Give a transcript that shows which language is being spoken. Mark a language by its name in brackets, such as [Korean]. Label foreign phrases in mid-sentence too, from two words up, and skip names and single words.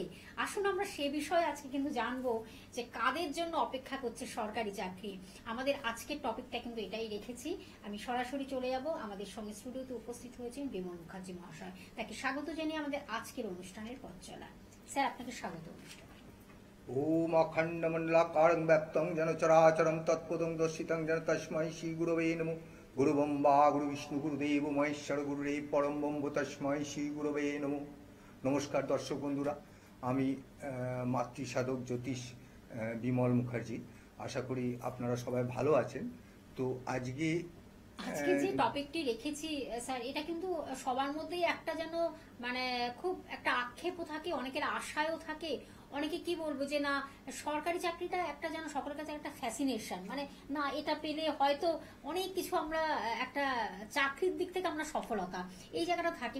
[Bangla] আসুন আমরা সে বিষয়ে আজকে কিন্তু জানবো যে কাদের জন্য অপেক্ষা করছে সরকারি চাকরি। আমাদের আজকের টপিকটা কিন্তু এটাই রেখেছি। আমি সরাসরি চলে যাব, আমাদের সঙ্গে স্টুডিওতে উপস্থিত হয়েছেন বিমল মুখার্জি মহাশয়, তাকে স্বাগত জানিয়ে আমাদের আজকের অনুষ্ঠানের পথ চলা। স্যার, আপনাকে স্বাগত অনুষ্ঠানে। [Sanskrit] ओम अखंडमंडलाकारं व्याप्तं जन चराचरं तत्पदं दर्शितं जन तस्मै श्री गुरवे नमो। गुरु ब्रह्मा गुरु विष्णु गुरुदेव महेश्वर गुरुदेव परम ब्रह्म तस्मै श्री गुरवे नमो। [Bangla] নমস্কার দর্শক বন্ধুরা, আমি মাতৃ সাধক জ্যোতিষ বিমল মুখার্জি। আশা করি আপনারা সবাই ভালো আছেন। তো আজকে যে টপিকটি রেখেছি স্যার, এটা কিন্তু সবার মধ্যেই একটা যেন মানে খুব একটা আক্ষেপও থাকে, অনেকের আশায়ও থাকে, অনেকে কি বলবো যে না সরকারি চাকরিটা একটা যেন সকলের কাছে একটা ফ্যাসিনেশন, মানে না এটা পেলে হয়তো অনেক কিছু আমরা একটা চাকরির দিক থেকে আমরা সফলতা, এই জায়গাটা থাকে।